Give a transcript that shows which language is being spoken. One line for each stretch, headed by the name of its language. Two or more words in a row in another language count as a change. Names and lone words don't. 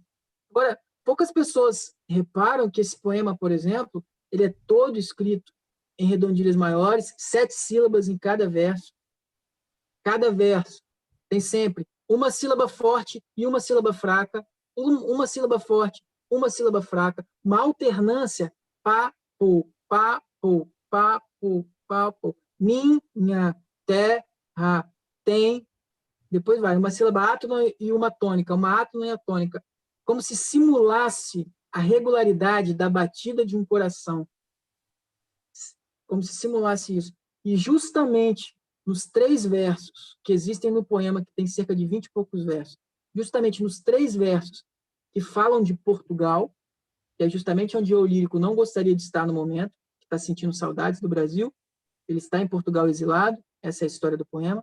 Portuguese: Agora, poucas pessoas reparam que esse poema, por exemplo, ele é todo escrito em redondilhas maiores, 7 sílabas em cada verso. Cada verso tem sempre uma sílaba forte e uma sílaba fraca, uma sílaba forte, uma sílaba fraca, uma alternância pa-po, pa-po, pa-po, pa-po. Minha terra tem, depois vai, uma sílaba átona e uma tônica, uma átona e a tônica, como se simulasse a regularidade da batida de um coração. Como se simulasse isso. E justamente nos 3 versos que existem no poema, que tem cerca de 20 e poucos versos, justamente nos 3 versos que falam de Portugal, que é justamente onde o lírico não gostaria de estar no momento, que está sentindo saudades do Brasil, ele está em Portugal exilado, essa é a história do poema.